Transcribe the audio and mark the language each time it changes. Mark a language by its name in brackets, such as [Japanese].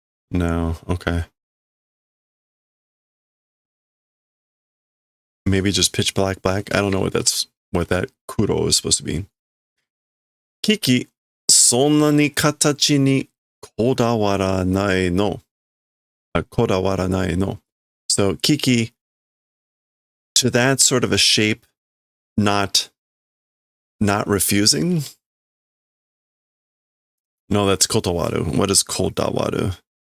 [English] No, okay. Maybe just pitch black. I don't know what that kuro is supposed to be. [Japanese] Kiki, そんなに形にこだわらないの。こだわらないの. [English] So Kiki, to that sort of a shape, not refusing. No, that's kotawaru. What is kodawaru?